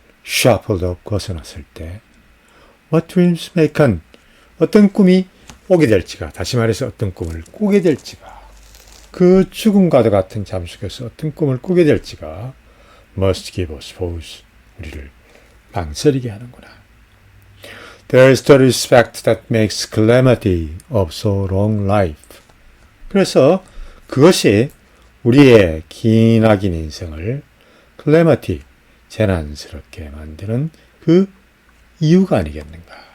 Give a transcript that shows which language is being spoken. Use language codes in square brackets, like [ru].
[ko] shuffled 벗어났을 때 what dreams may come 어떤 꿈이 오게 될지가 다시 말해서 어떤 꿈을 꾸게 될지가 그 죽음과도 같은 잠 속에서 어떤 꿈을 꾸게 될지가 must give us pause 우리를 망설이게 하는구나. [en] There is the respect that makes calamity of so long life. [ko] 그래서 그것이 우리의 기나긴 인생을 calamity, 재난스럽게 만드는 그 이유가 아니겠는가.